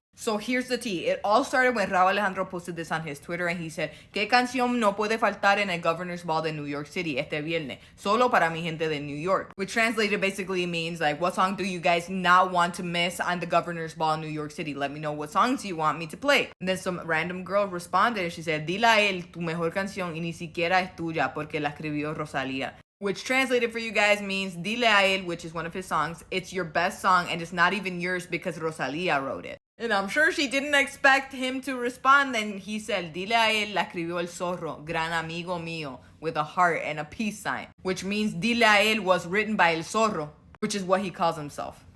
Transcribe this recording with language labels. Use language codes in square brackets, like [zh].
[en] So here's the tea. It all started when Rauw Alejandro posted this on his Twitter and he said, [es] ¿Qué canción no puede faltar en el Governor's Ball de New York City este viernes? Solo para mi gente de New York. [en] Which translated basically means like, what song do you guys not want to miss on the Governor's Ball in New York City? Let me know what songs you want me to play. And then some random girl responded and she said, [es] Dile a él tu mejor canción y ni siquiera es tuya porque la escribió Rosalia. [en] Which translated for you guys means Dile a él, which is one of his songs. It's your best song and it's not even yours because Rosalia wrote it. And I'm sure she didn't expect him to respond, and he said, [es] Dile a él, la escribió el zorro, gran amigo mío, [en] with a heart and a peace sign. Which means Dile a él was written by el zorro, which is what he calls himself.